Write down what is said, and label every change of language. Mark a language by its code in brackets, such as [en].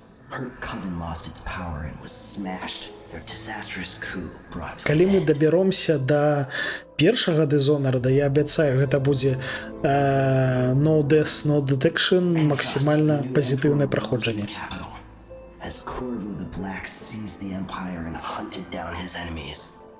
[en] Her coven lost its power and was smashed. Their disastrous coup brought to [be] Калі мы дабяромся да першага Dishonored, я абяцаю, гэта будзе [en] no death, no detection, [be] максімальна пазітыўнае праходжанне. [en] As Corvo the Black seized the empire and hunted down his enemies.